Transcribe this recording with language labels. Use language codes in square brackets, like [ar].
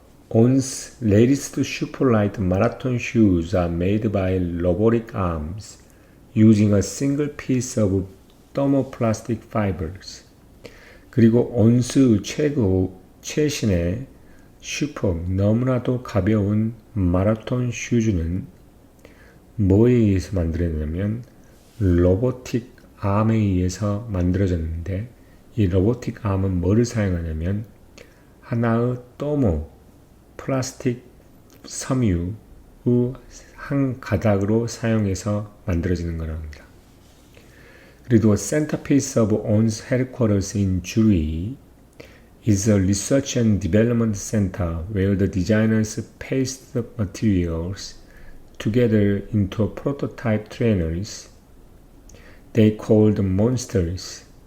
[en] On's latest superlight marathon shoes are made by robotic arms using a single piece of thermoplastic fibers. [ko] 그리고 온스 최신의 슈퍼 너무나도 가벼운 마라톤 슈즈는 뭐에 의해서 만들어졌냐면 로보틱 암에 의해서 만들어졌는데 이 로보틱 암은 뭐를 사용하냐면 하나의 플라스틱 섬유의 한 가닥으로 사용해서 만들어지는 거랍니다. [en] 그리고 centerpiece of ON's headquarters in Zurich is a research and development center where the designers paste the materials together into prototype trainers they called monsters.